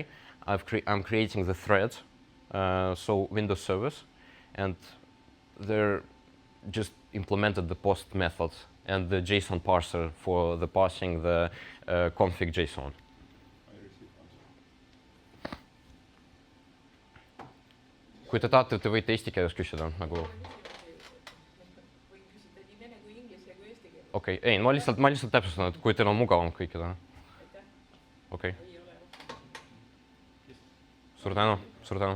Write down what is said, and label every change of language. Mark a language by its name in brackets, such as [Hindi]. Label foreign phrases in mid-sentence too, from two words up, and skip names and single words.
[English] I'm creating the thread, so Windows service, and they're just implemented the post method and the JSON parser for the parsing the config JSON. I received answer. [Estonian] Kui te tahate, te võite eesti keeles küsida nagu. Okei, ei, ma lihtsalt täpsustan, et kui teil on mugavam kõikidele. Okei. Suur tänu.